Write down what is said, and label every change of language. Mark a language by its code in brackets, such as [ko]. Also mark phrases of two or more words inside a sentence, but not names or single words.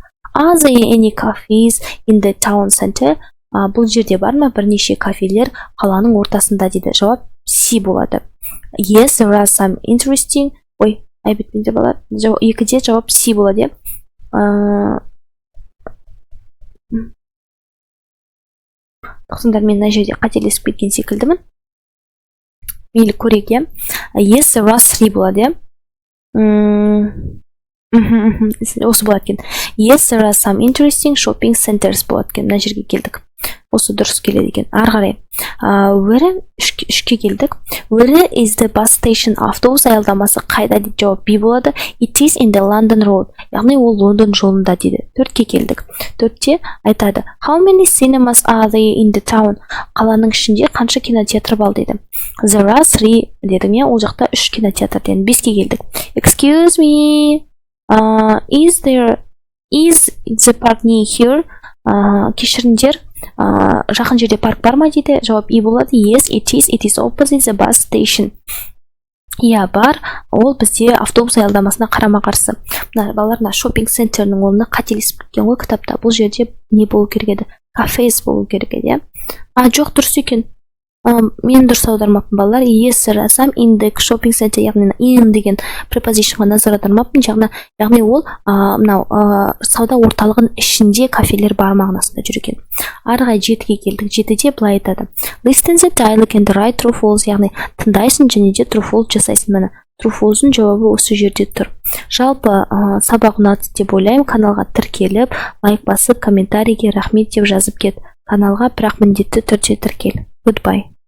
[en] Are there any cafes in the town center? [kk] Бұл жерде бар ма бірнеше кафелер қаланың ортасында дейді. Жауап C болады. [en] Yes, there are some interesting. [kk] Ой, айбетпенде болады. Екіде жауап C болады. Тоқсандар мен мына жерде қателесіп кеткен секілдімін. Мейлі көрейік. [en] Yes, there are 3 болады. [kk] Осы болады екен. [en] Yes, there are some interesting shopping centers [kk] болады екен. Мына жерге келдік. Осы дұрыс келеді екен. Ары қарай. Үшке келдік. [en] Where is the bus station? [kk] Автобус аялдамасы қайда дейді. Жауап B болады. [en] It is in the London road. [kk] Яғни ол Лондон жолында дейді. 4-ке келдік. 4-те айтады. [en] How many cinemas are there in the town? [kk] Қаланың ішінде қанша кинотеатр бар дейді. [en] There are 3 [kk] дедім, иә. Ол жақта 3 кинотеатр дедім. 5-ке келдік. [en] Excuse me. Is the park near here? [kk] Кешіріңдер, жақын жерде парк бар ма дейді. Жауап E болады. [en] Yes, it is opposite the bus station. [kk] Иә, бар. Ол бізде автобус аялдамасына қарама қарсы. Мына балаларына шопинг центрінің орнына қателесіп кеткен ғой кітапта. Бұл жерде не болу керек еді? Кафес болу керек еді. Жоқ, дұрыс екен. Мен дұрыс аудармаппын балалар. [en] Yes, there are some in the shopping center, [kk] яғни in деген prepositionға назар аудармаппын. Яғни ол мынау сауда орталығының ішінде кафелер бар мағынасында жүр екен. Арыға 7-ге келдік. 7-де былай айтады. [en] Listen the dialogue and write true false, [kk] яғни тыңдайсың және де [en] true false жасайсың. [kk] Міне [en] true false'ың [kk] жауабы осы жерде тұр. Жалпы сабақ ұнады деп ойлаймын. Каналға тіркеліп, лайк басып, комментарийге рахмет деп жазып кет. Каналға бірақ міндетті түрде тіркел. [en] Goodbye.